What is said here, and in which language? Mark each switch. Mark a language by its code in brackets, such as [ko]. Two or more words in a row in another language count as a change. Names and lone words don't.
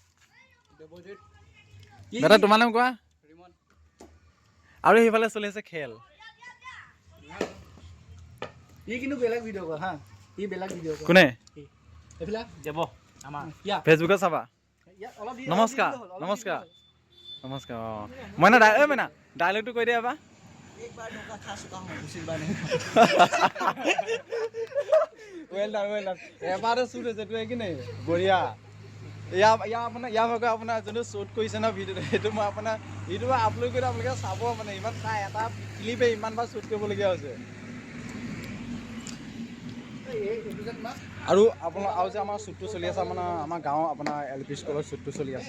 [as] দাদা তোমাৰ নাম কোৱা। আৰু সেইফালে চলি আছে খেল। ই কিন্তু বেলেগ ভিডিঅ' কৰ হা, ই বেলেগ ভিডিঅ' কৰ। কোনে এইবিলাক যাব আমাৰ ফেচবুকত চাবা। নমস্কাৰ নমস্কাৰ নমস্কাৰ। অঁ মই না মানে ডাইলগটো কৈ দিয়া এবাৰ। [hi] एक बार धोखा खा चुका हूँ दूसरी बार नहीं। [en] well done [as] এবাৰতে শ্বুট হৈছে তোৱে কি নাই বঢ়িয়া। ইয়াৰ ভাগৰ আপোনাৰ যোনটো শ্বুট কৰিছে ন ভিডিঅ'টো সেইটো মই আপোনাৰ ইউটিউবত আপলোড কৰি আপোনালোকে চাব। মানে ইমান চাই এটা ক্লিপে ইমানবাৰ শ্বুট কৰিবলগীয়া হৈছে। আৰু আপোনাৰ আৰু যে আমাৰ শ্বুটটো চলি আছে আপোনাৰ আমাৰ গাঁৱৰ আপোনাৰ LP স্কুলৰ শ্বুটটো চলি আছে।